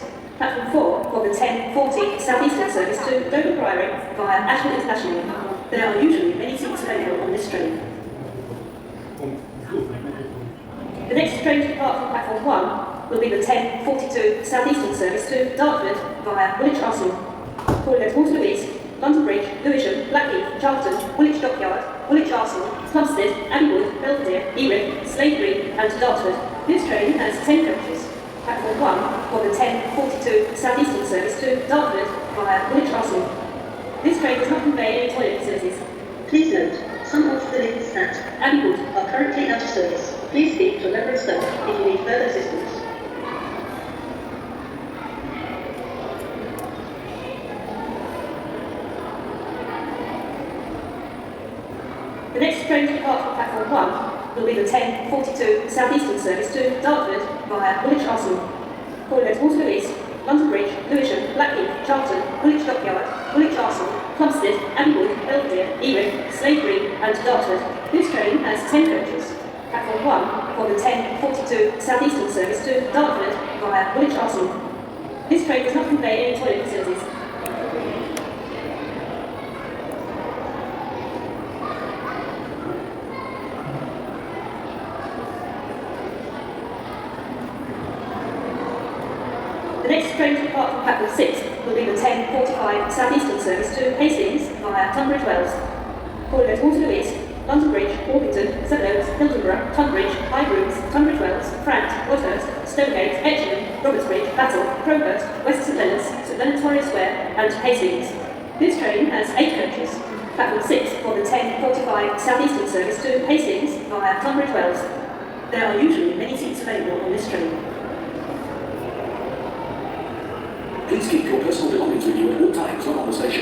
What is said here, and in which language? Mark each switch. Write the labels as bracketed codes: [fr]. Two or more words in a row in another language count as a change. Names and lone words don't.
[en] Platform 4 for the 10:40 Southeastern service to Dover Priory via Ashford International. There are usually many seats available on this train. The next train to depart from platform 1 will be the 10:42 Southeastern service to Dartford via Woolwich Arsenal, calling at Waterloo East, London Bridge, Lewisham, Blackheath, Charlton, Woolwich Dockyard, Woolwich Arsenal, Plumstead, Abbeywood, Belvedere, Erith, Slade Green and Dartford. This train has 10 coaches. Platform 1 for the 10:42 Southeastern service to Dartford via Woolwich Arsenal. This train does not convey any toilet facilities. Please note, some of the lanes at Abbeywood are currently out of service. Please speak to a member of staff if you need further assistance. The next train to depart from platform 1 will be the 10:42 Southeastern service to Dartford via Woolwich Arsenal, calling at Waterloo East, London Bridge, Lewisham, Blackheath, Charlton, Woolwich Dockyard, Woolwich Arsenal, Plumstead, Abbeywood, Belvedere, Erith, Slade Green and Dartford. This train has 10 coaches. Platform 1 for the 10:42 Southeastern service to Dartford via Woolwich Arsenal. This train does not convey any toilet facilities. The next train to depart from platform 6 will be the 10:45 Southeastern service to Hastings via Tunbridge Wells, calling at Waterloo East, London Bridge, Orpington, Sevenoaks, Hildenborough, Tunbridge, High Grooms, Tunbridge Wells, Frant, Wadhurst, Stonegate, Etchingham, Robertsbridge, Battle, Crowhurst, West St Leonard's, St Leonard's Torres Square and Hastings. This train has 8 coaches. Platform 6 for the 10:45 Southeastern service to Hastings via Tunbridge Wells. There are usually many seats available on this train. Please keep your personal belongings with you at all times when on the station.